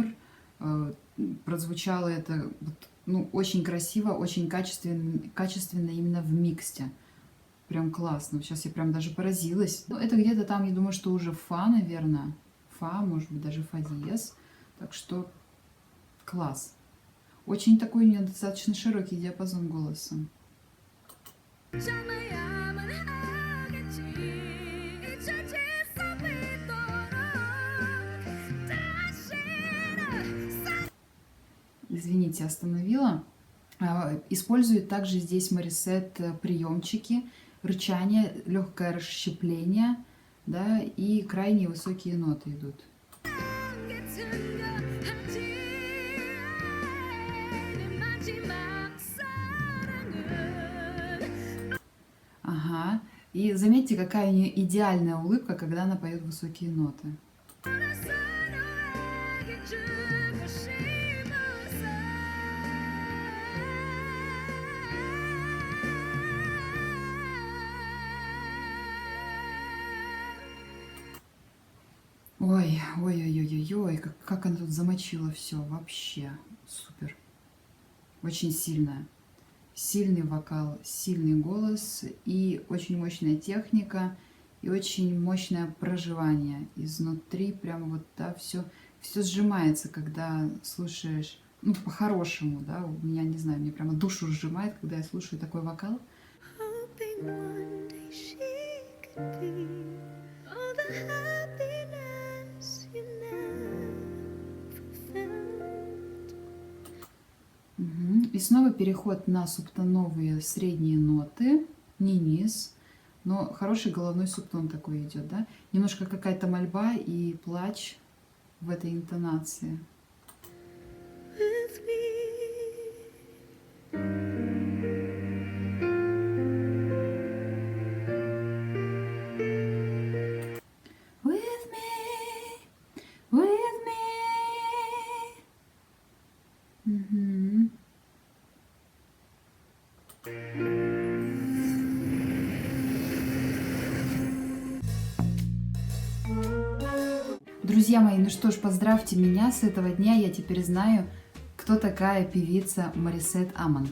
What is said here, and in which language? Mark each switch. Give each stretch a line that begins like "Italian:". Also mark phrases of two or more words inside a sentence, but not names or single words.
Russian: Прозвучало это ну, очень красиво, очень качественно именно в миксте. Прям классно. Сейчас я прям даже поразилась. Ну, это где-то там, я думаю, что уже фа, наверное. Фа, может быть, даже фа диез. Так что класс. Очень такой у нее достаточно широкий диапазон голоса.
Korean: 참아야만 하겠지 잊혀질 수 있도록 다시는
Russian: Извините, остановила. Использует также здесь Марисет приемчики, рычание, легкое расщепление, да, и крайне высокие ноты идут.
Korean: 게 tun거하지 내 마지막 사랑은
Russian: Ага. И заметьте, какая у нее идеальная улыбка, когда она поет высокие ноты.
Korean: 알아서 너에게 주고 싶어서
Russian: Ой, ой-ой-ой-ой, как она тут замочила все, вообще супер. Очень сильная. Сильный вокал, сильный голос и очень мощная техника, и очень мощное проживание изнутри, прямо вот, да, все сжимается, когда слушаешь, ну, по-хорошему, да, у меня, не знаю, мне прямо душу сжимает, когда я слушаю такой вокал.
English: hoping one day she could be all the happiness you never felt.
Russian: Мгм. И снова переход на субтоновые средние ноты, не низ, но хороший головной субтон такой идет, да? Немножко какая-то мольба и плач в этой интонации.
English: With me, With me, with me.
Russian: Мгм. Друзья мои, ну что ж, поздравьте меня, с этого дня я теперь знаю, кто такая певица Марисет Амон.